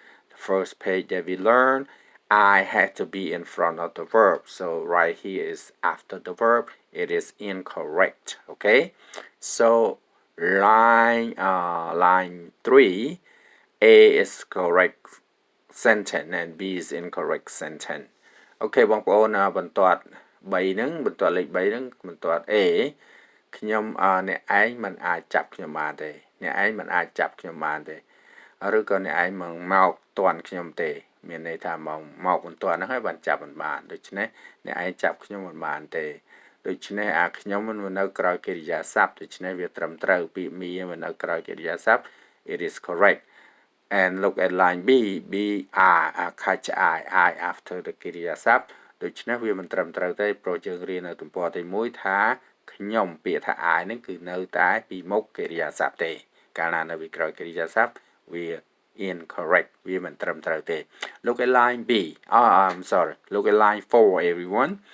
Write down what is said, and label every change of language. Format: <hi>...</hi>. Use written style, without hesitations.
<en>The first page that we learned, I had to be in front of the verb. So right here is after the verb. It is incorrect. Okay. So line 3, A is correct sentence and B is incorrect sentence.</en> <km>Okay បងប្អូនបន្ទាត់3ហ្នឹងបន្ទាត់លេខ3ហ្នឹងបន្ទាត់ A ខ្ញុំអ្នកឯងមិនអាចចាប់ខ្ញុំបានទេអ្នកឯងមិនអាចចាប់ខ្ញុំបានទេឬក៏អ្នកឯងមិនមកទាន់ខ្ញុំទេ មានន័យថាមកបន្ទាន់ហ្នឹងហើយបានចាប់មិនបានដូច្នេះអ្នកឯងចាប់ខ្ញុំមិនបានទេដូច្នេះអាខ្ញុំមិននៅក្រោយកិរិយាសព្ទដូច្នេះវាត្រឹមត្រូវពាក្យ me មិននៅក្រោយកិរិយាសព្ទ</km> <en>it is correct and look at line B B I</en> <km>ខាច់</km> <en>I after the</en> <km>កិរិយាសព្ទដូច្នេះវាមិនត្រឹមត្រូវទេព្រោះយើងរៀននៅទំព័រទី1ថាខ្ញុំពាក្យថា I ហ្នឹងគឺនៅតែពីមុខកិរិយាសព្ទទេកាលណានៅពីក្រោយកិរិយាសព្ទវា incorrect វាមិនត្រឹមត្រូវទេ</km> <en>look at line B I'm sorry look at line 4 everyone</en>